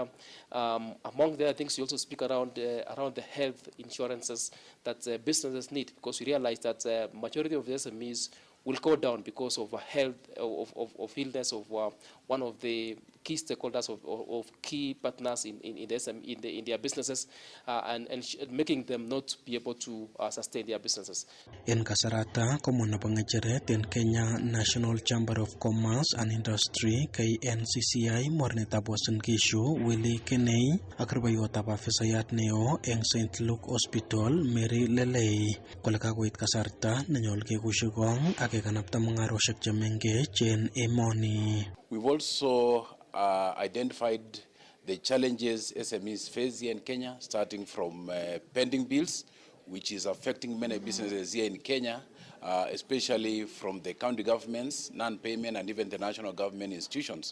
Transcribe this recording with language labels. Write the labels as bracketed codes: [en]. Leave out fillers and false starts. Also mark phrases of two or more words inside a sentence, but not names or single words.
[en] Among the other things, you also speak around the health insurances that businesses need, because we realize that majority of the SMEs will go down because of of illness of one of the key stakeholders of key partners in their businesses, and making them not be able to sustain their businesses. [kln] En kasarata komuna pangecheret en Kenya National Chamber of Commerce and Industry KNCCI mornetab Uasin Gishu Willie Kenei ak rubeiwotab afisayat neo en St. Luke Hospital Mary Lelei kole kakoit kasarta nenyol kekushikong ak kekanapta mungaroshek chemengech en emoni. [en] We've also identified the challenges SMEs face here in Kenya, starting from pending bills, which is affecting many businesses here in Kenya, especially from the county governments, non-payment, and even the national government institutions.